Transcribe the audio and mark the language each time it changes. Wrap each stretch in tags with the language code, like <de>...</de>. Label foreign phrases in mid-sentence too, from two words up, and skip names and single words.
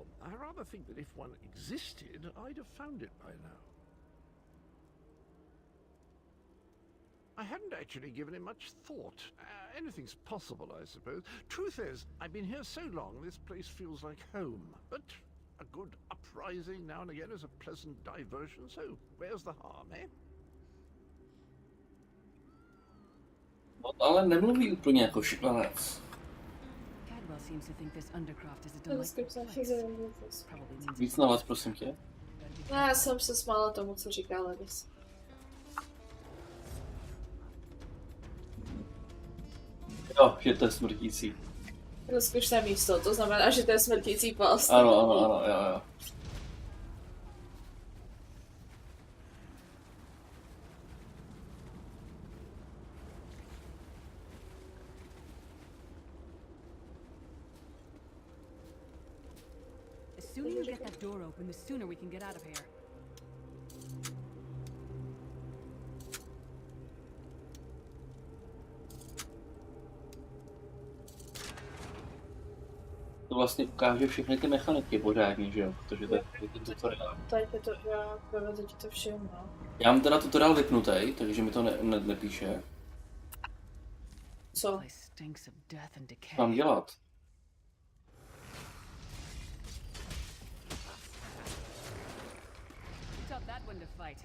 <en>I rather think that if one existed, I'd have found it by now. I hadn't actually given it much thought. Anything's possible, I suppose. Truth is, I've been here so long, this place feels like home. But a good uprising now and again is a pleasant diversion, so where's the harm, eh?</en> <cs>Ale nemluví úplně jako šiklanec.</cs> <en>Cadwell seems to think this undercroft is a</en> <cs>To je</cs> <en>delightful</en> <cs>skutečně</cs> <en>place. Probably means</en> <cs>Víc na vás, prosím tě. No, já jsem se smála tomu, co říká Ledis. Jo, že to je smrtící. Rozkošné místo, to znamená, že to je smrtící past. Ano, jo.</cs> <en>the sooner you get that door open, the sooner we can get out of here.</en> <cs>To vlastně ukáže všechny ty mechaniky pořádně, že jo? Protože to je ten tutoriál. Tady to, já provedu ti to všem, no. Já mám teda tutoriál vypnutý, takže mi to nepíše. Co?</cs> <en>Place stinks of death and decay.</en> <cs>Co mám dělat?</cs> <en>Who taught that one to fight?</en>